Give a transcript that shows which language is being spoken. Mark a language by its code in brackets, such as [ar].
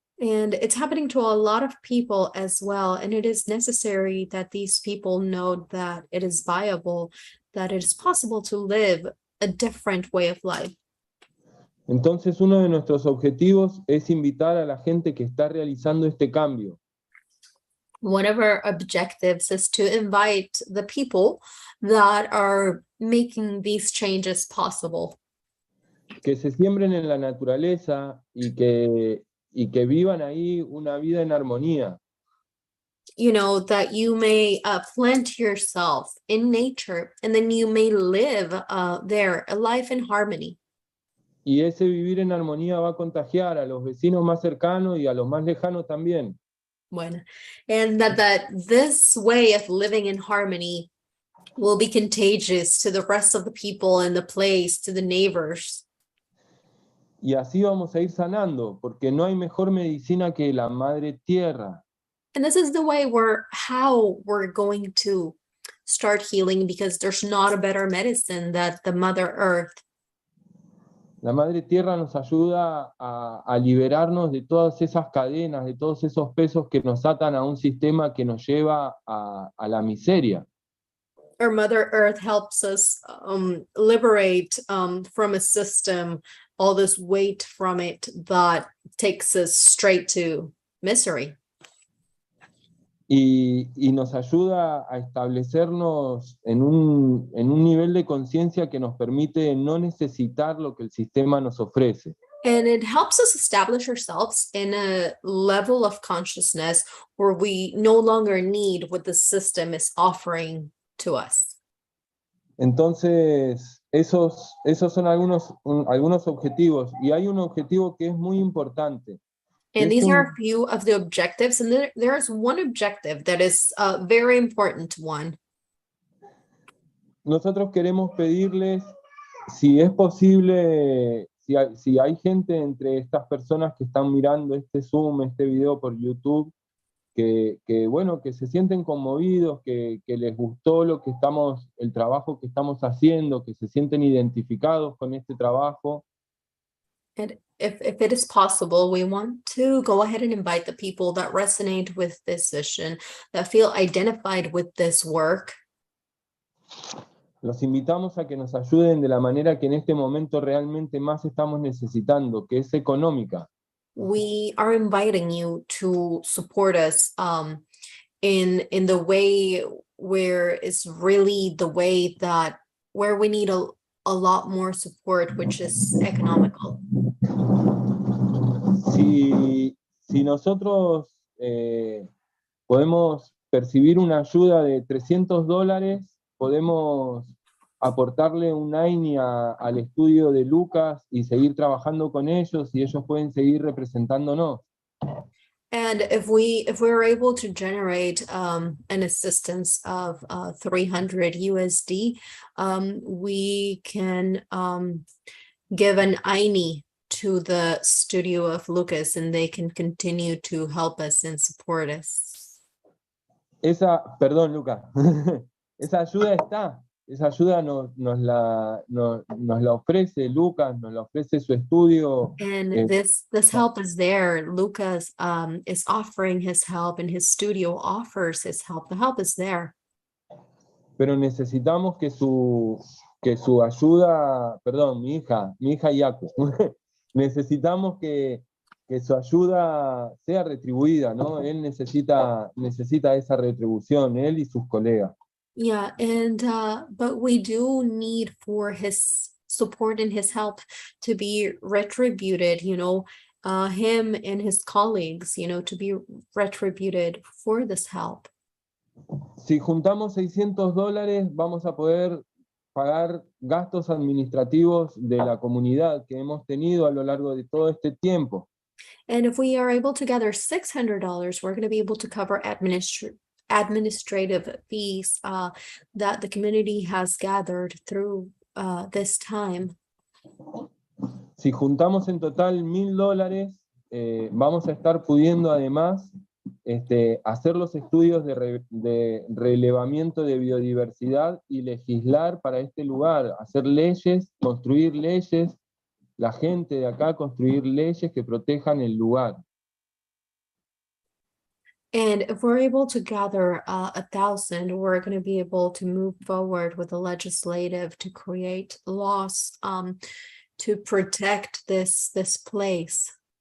[en] And it's happening to a lot of people as well. And it is necessary that these people know that it is viable, that it is possible to live a different way of life. [es] Entonces, uno de nuestros objetivos es invitar a la gente que está realizando este cambio. [en] One of our objectives is to invite the people that are making these changes possible. [es] Que se siembren en la naturaleza y que vivan ahí una vida en armonía. [en] You know, that you may plant yourself in nature, and then you may live there, a life in harmony. [es] Y ese vivir en armonía va a contagiar a los vecinos más cercanos y a los más lejanos también. [en] Bueno, and that this way of living in harmony will be contagious to the rest of the people in the place, to the neighbors. [es] Y así vamos a ir sanando, porque no hay mejor medicina que la madre tierra. [en] And this is the way how we're going to start healing, because there's not a better medicine than the Mother Earth. [es] La madre tierra nos ayuda a liberarnos de todas esas cadenas, de todos esos pesos que nos atan a un sistema que nos lleva a la miseria. [en] Our Mother Earth helps us liberate from a system, all this weight from it that takes us straight to misery. [es] Y nos ayuda a establecernos en un nivel de conciencia que nos permite no necesitar lo que el sistema nos ofrece. [en] And it helps us establish ourselves in a level of consciousness where we no longer need what the system is offering to us. [es] Entonces, esos son algunos objetivos. Y hay un objetivo que es muy importante. [en] And [es] Es [en] these are a [es] un- [en] few of the objectives, and there's one objective that is a very important one. [es] Nosotros queremos pedirles si es posible, si hay gente entre estas personas que están mirando este Zoom, este video por YouTube, bueno, que se sienten conmovidos, que les gustó el trabajo que estamos haciendo, que se sienten identificados con este trabajo. [en] And if it is possible, we want to go ahead and invite the people that resonate with this vision, that feel identified with this work. [es] Los invitamos a que nos ayuden de la manera que en este momento realmente más estamos necesitando, que es económica. [en] We are inviting you to support us in the way where it's really the way that where we need a lot more support, which is economical. [es] Si nosotros podemos percibir una ayuda de $300, podemos aportarle un AINI al estudio de Lucas y seguir trabajando con ellos, y ellos pueden seguir representándonos. [en] And if we're able to generate an assistance of 300 USD, we can give an INI to the studio of Lucas, and they can continue to help us and support us. [es] Perdón, Lucas, esa ayuda está. Esa ayuda nos la ofrece Lucas, nos la ofrece su estudio. [en] And this help is there. Lucas is offering his help, and his studio offers his help. The help is there. [es] Pero necesitamos que su ayuda, perdón, mi hija Yaku, necesitamos que su ayuda sea retribuida, ¿no? Él necesita esa retribución, él y sus colegas. [en] Yeah, and but we do need for his support and his help to be retributed, him and his colleagues, to be retributed for this help. [es] Si juntamos $600, vamos a poder pagar gastos administrativos de la comunidad que hemos tenido a lo largo de todo este tiempo. [en] And if we are able to gather $600, we're going to be able to cover administrative fees that the community has gathered through this time. [es] Si juntamos en total $1,000, vamos a estar pudiendo además hacer los estudios de relevamiento de biodiversidad y legislar para este lugar, hacer leyes, construir leyes, la gente de acá construir leyes que protejan el lugar. [en] And if we're able to gather 1,000, we're going to be able to move forward with the legislative to create laws to protect this place.